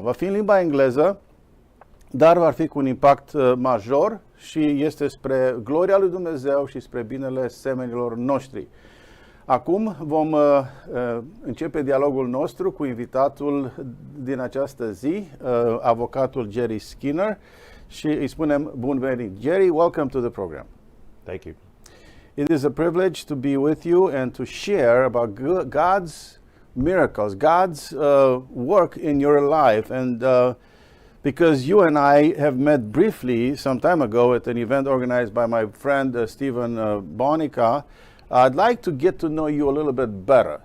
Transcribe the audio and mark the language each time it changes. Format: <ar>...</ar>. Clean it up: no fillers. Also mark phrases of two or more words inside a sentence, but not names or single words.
<ro>Va fi în limba engleză, dar va fi cu un impact major și este spre gloria lui Dumnezeu și spre binele semenilor noștri. Acum vom începe dialogul nostru cu invitatul din această zi, avocatul Jerry Skinner, și îi spunem bun venit.</ro> <en>Jerry, welcome to the program. Thank you. It is a privilege to be with you and to share about God's miracles, God's work in your life. And because you and I have met briefly some time ago at an event organized by my friend Stephen Bonica, I'd like to get to know you a little bit better.</en>